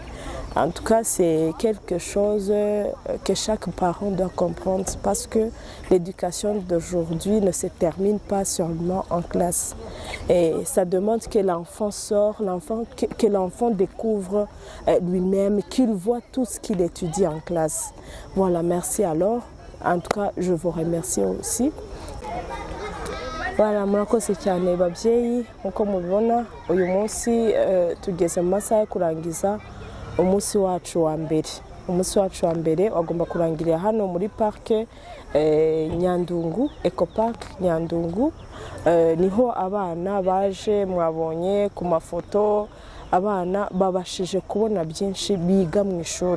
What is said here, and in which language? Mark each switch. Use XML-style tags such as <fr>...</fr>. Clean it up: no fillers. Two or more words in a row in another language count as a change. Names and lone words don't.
<fr>En tout cas, c'est quelque chose que chaque parent doit comprendre parce que l'éducation d'aujourd'hui ne se termine pas seulement en classe. Et ça demande que l'enfant sorte, que l'enfant découvre lui-même, qu'il voit tout ce qu'il étudie en classe. Voilà, merci alors. En tout cas, je vous remercie aussi. Voilà,</fr> <rw>murakoze cyane babyeyi nkuko mubibona uyu munsi tugeze mu masaha yo kurangiza umunsi wacu wa mbere. Umunsi wacu wa mbere wagomba kurangirira hano muri parke Nyandungu, Ecopark Nyandungu. Niho abana baje mwabonye ku mafoto, abana babashije kubona byinshi biga mu ishuri.</rw>